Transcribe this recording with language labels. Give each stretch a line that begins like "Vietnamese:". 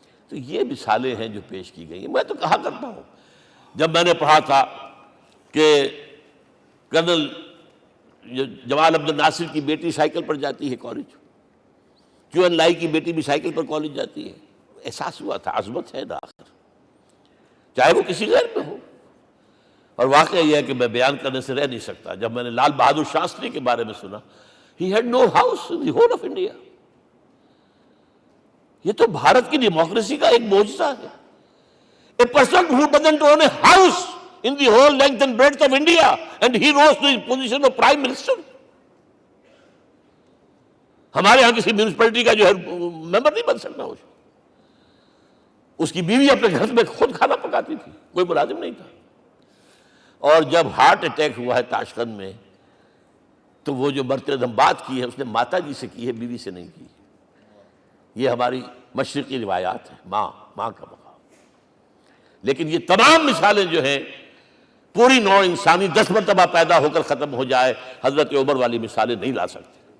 Urdu: تو یہ مثالیں ہیں جو پیش کی گئی ہیں. میں تو کہا کرتا ہوں، جب میں نے پڑھا تھا کہ کرنل جمال عبد الناصر کی بیٹی سائیکل پر جاتی ہے کالج، کیو این لائی کی بیٹی بھی سائیکل پر کالج جاتی ہے، احساس ہوا تھا عظمت ہے نا آخر، چاہے وہ کسی غیر میں ہو. اور واقعہ یہ ہے کہ میں بیان کرنے سے رہ نہیں سکتا. جب میں نے لال بہادر شاستری کے بارے میں سنا،
English: he had no house in the whole of India.
Urdu: یہ تو بھارت کی ڈیموکریسی کا ایک معجزہ ہے.
English: A person who doesn't own a house in the whole length and breadth of India and he rose to his position of prime minister.
Urdu: ہمارے ہاں کسی میونسپلٹی کا جو ہے ممبر نہیں بن سکتا، اس کی بیوی اپنے گھر میں خود کھانا پکاتی تھی، کوئی ملازم نہیں تھا۔ اور جب ہارٹ اٹیک ہوا ہے تاشقند میں، تو وہ جو مرتدم بات کی ہے اس نے ماتا جی سے کی ہے، بیوی سے نہیں کی۔ یہ ہماری مشرقی روایات ہیں، ماں کا مقام۔ لیکن یہ تمام مثالیں جو ہیں، پوری نوع انسانی 10 مرتبہ پیدا ہو کر ختم ہو جائے، حضرت عمر والی مثالیں نہیں لا سکتے۔